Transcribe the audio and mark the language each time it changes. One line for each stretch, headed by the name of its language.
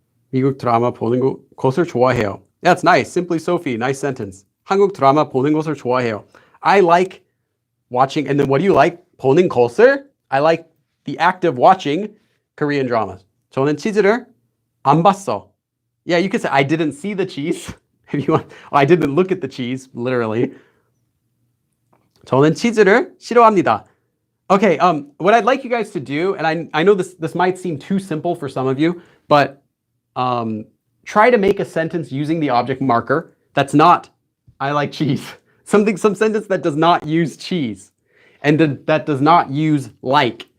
Korean: 미국 드라마 보는 것을 좋아해요.
English: That's nice. Simply Sophie. Nice sentence.
Korean: 한국 드라마 보는 것을 좋아해요.
English: I like watching, and then what do you like?
Korean: 보는 것을?
English: I like the act of watching Korean dramas.
Korean: 저는 치즈를 안 봤어.
English: Yeah, you could say I didn't see the cheese. If you want, I didn't look at the cheese, literally.
Korean: 저는 치즈를 싫어합니다.
English: Okay, what I'd like you guys to do, and I know this might seem too simple for some of you, but try to make a sentence using the object marker that's not I like cheese. Some sentence that does not use cheese and that does not use like.